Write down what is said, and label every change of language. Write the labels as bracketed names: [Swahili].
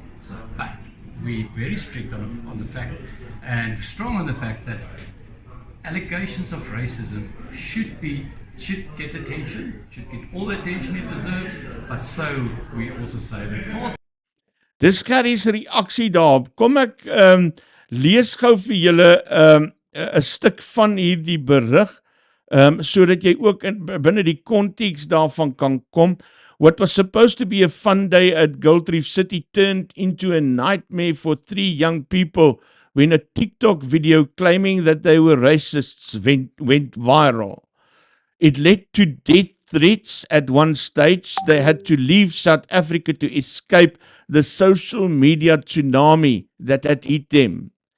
[English] So, but we're very strict on the fact and strong on the fact that allegations of racism should get attention, should get all the attention it deserves, but so we also say that false. [Afrikaans] Dis Gary se reaksie daarop. Kom ek lees gou vir julle 'n stuk van hierdie berig, sodat jy ook binne die konteks daarvan kan kom. [English] What was supposed to be a fun day at Gold Reef City turned into a nightmare for 3 young people when a TikTok video claiming that they were racists went viral. It led to death threats at one stage. They had to leave South Africa to escape the social media tsunami that had hit them.